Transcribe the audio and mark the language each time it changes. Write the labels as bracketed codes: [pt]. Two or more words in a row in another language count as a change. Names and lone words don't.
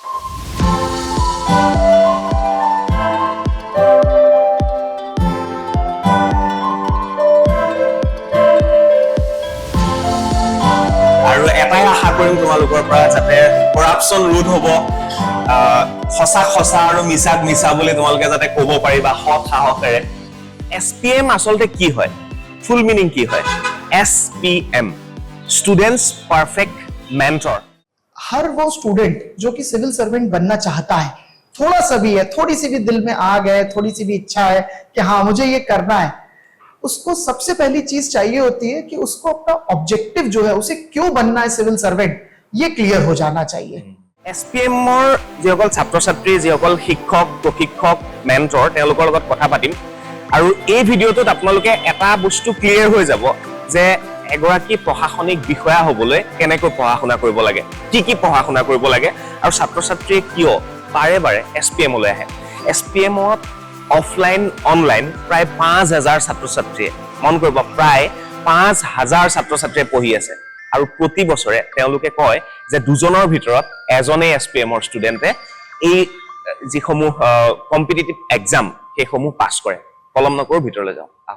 [as] আৰু এটাই আশা কৰিম তোমালোকৰ পৰা যাতে কৰাপচন ৰোধ হ'ব সঁচা আৰু মিছা বুলি তোমালোকে যাতে ক'ব পাৰিবা সৎ সাহসেৰে SPM আসলতে কি হয় [en] full meaning [as] কি হয় SPM [en] students perfect mentor [hi] हर वो स्टूडेंट जो कि [en] civil servant [hi] बनना चाहता है थोड़ा सा भी है थोड़ी सी भी दिल में आग है थोड़ी सी भी इच्छा है कि हाँ मुझे ये करना है उसको सबसे पहली चीज चाहिए होती है कि उसको अपना ऑब्जेक्टिव जो है उसे क्यों बनना है [en] civil servant [hi] ये क्लियर हो जाना चाहिए [as] SPM ৰ যিসকল ছাত্ৰ ছাত্ৰী যিসকল শিক্ষক প্ৰশিক্ষক মেন্টৰ তেওঁলোকৰ লগত কথা পাতিম আৰু এই ভিডিঅ'টোত আপোনালোকে এটা বস্তু ক্লিয়াৰ হৈ যাব যে এগৰাকী প্ৰশাসনিক বিষয়া হ'বলৈ কেনেকৈ পঢ়া শুনা কৰিব লাগে কি পঢ়া শুনা কৰিব লাগে আৰু ছাত্ৰ ছাত্ৰীয়ে কিয় বাৰে বাৰে SPM লৈ আহে SPM ত [en] offline online [as] প্ৰায় 5000 ছাত্ৰ ছাত্ৰীয়ে মন কৰিব প্ৰায় 5000 ছাত্ৰ ছাত্ৰীয়ে পঢ়ি আছে আৰু প্ৰতি বছৰে তেওঁলোকে কয় যে দুজনৰ ভিতৰত এজনে SPM ৰ ষ্টুডেন্টে এই যিসমূহ [en] competitive exam [as] সেইসমূহ পাছ কৰে কলম নকৰো ভিতৰলৈ যাওঁ